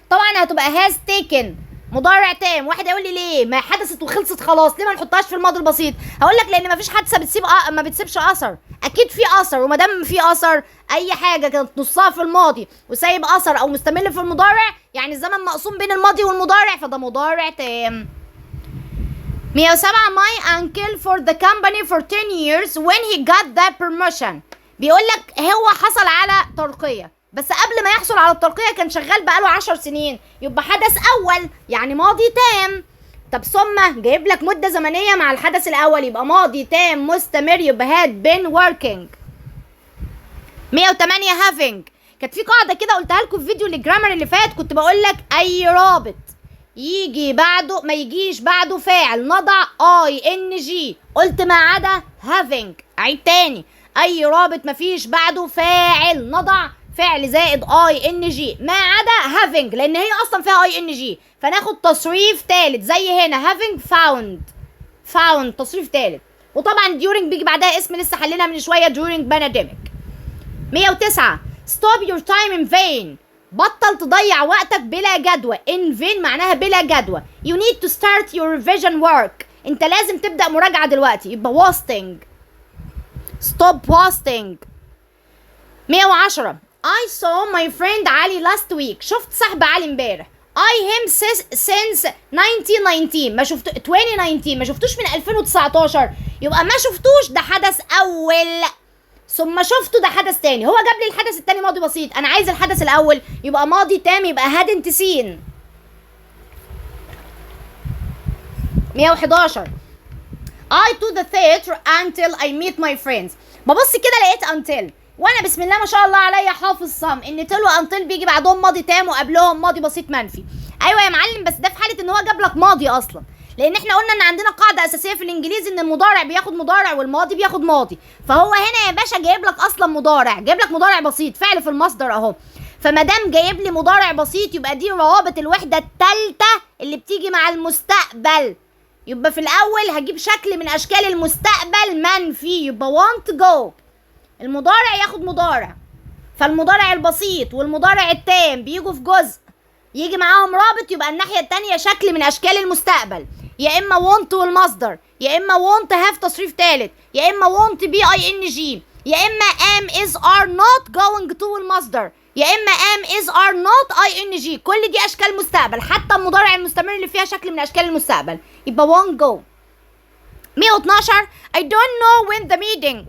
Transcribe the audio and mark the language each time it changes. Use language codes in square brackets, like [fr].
[ar] طبعا هتبقى has taken مضارع تام. واحد يقول لي ليه ما حدثت وخلصت خلاص ليه ما نحطهاش في الماضي البسيط؟ هقول لك لان ما فيش حادثه بتسيب ما بتسيبش اثر. اكيد في اثر، وما دام في اثر اي حاجه كانت نصها في الماضي وسايب اثر او مستمر في المضارع يعني الزمن مقسوم بين الماضي والمضارع فده مضارع تام. [en] 107 my uncle for the company for 10 years when he got the promotion. [ar] بيقول لك هو حصل على ترقيه بس قبل ما يحصل على الترقية كان شغال بقاله 10 سنين. يبقى حدث أول يعني ماضي تام. طب ثم جايب لك مدة زمنية مع الحدث الأول يبقى ماضي تام مستمر يبقى had been working. [en] 108 having. [ar] كانت في قاعدة كده قلتها لكم في فيديو الجرامر اللي فات كنت بقول لك أي رابط يجي بعده ما يجيش بعده فاعل نضع ing. قلت ما عدا having. عيد تاني أي رابط ما فيش بعده فاعل نضع فعل زائد ing ما عدا having لان هي اصلا فيها ing فناخد تصريف ثالث زي هنا having found تصريف ثالث. وطبعا during بيجي بعدها اسم لسه حلينا من شويه during pandemic. [en] 109 stop your time in vain. [ar] بطل تضيع وقتك بلا جدوى. in vain معناها بلا جدوى. [en] you need to start your revision work. [ar] انت لازم تبدأ مراجعة دلوقتي يبقى wasting. [en] stop wasting. 110 I saw my friend Ali last week. [ar] شفت صاحب علي امبارح. [en] I him since 2019 [ar] ما شفت 2019 ما شفتوش من 2019 يبقى ما شفتوش ده حدث أول ثم شفته ده حدث تاني. هو جاب لي الحدث التاني ماضي بسيط أنا عايز الحدث الأول يبقى ماضي تام يبقى hadn't seen. [en] 111 I to the theater until I meet my friends. [ar] ببص كده لقيت until وانا بسم الله ما شاء الله عليا حافظ صم ان تل وانتل بيجي بعدهم ماضي تام وقبلهم ماضي بسيط منفي. ايوه يا معلم بس ده في حاله ان هو جاب لك ماضي اصلا لان احنا قلنا ان عندنا قاعده اساسيه في الانجليزي ان المضارع بياخد مضارع والماضي بياخد ماضي. فهو هنا يا باشا جايب لك اصلا مضارع جايب لك مضارع بسيط فعل في المصدر اهو. فما دام جايب لي مضارع بسيط يبقى دي روابط الوحده الثالثه اللي بتيجي مع المستقبل. يبقى في الاول هجيب شكل من اشكال المستقبل منفي يبقى want go. المضارع ياخد مضارع فالمضارع البسيط والمضارع التام بيجوا في جزء يجي معاهم رابط يبقى الناحية التانية شكل من أشكال المستقبل يا إما want والمصدر يا إما want have تصريف تالت يا إما want be ing يا إما am is are not going to والمصدر يا إما am is are not ing. كل دي أشكال مستقبل حتى المضارع المستمر اللي فيها شكل من أشكال المستقبل يبقى won't go. [en] 112 I don't know when the meeting.